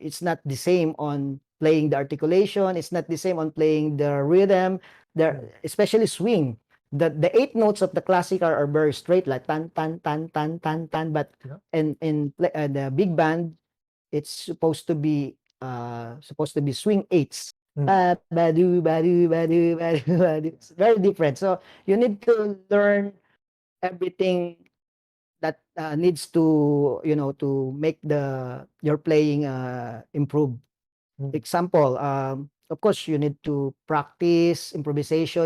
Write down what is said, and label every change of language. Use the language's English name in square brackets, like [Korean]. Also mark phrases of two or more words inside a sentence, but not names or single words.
[English] It's not the same on playing the articulation, it's not the same on playing the rhythm, especially swing. The 8 notes of the classical are very straight, like tan tan tan tan tan tan, but Yeah. in the big band, it's supposed to be swing eights. Badu badu badu badu badu. It's very different. So you need to learn everything that needs to to make your playing improve. Example, of course, you need to practice improvisation.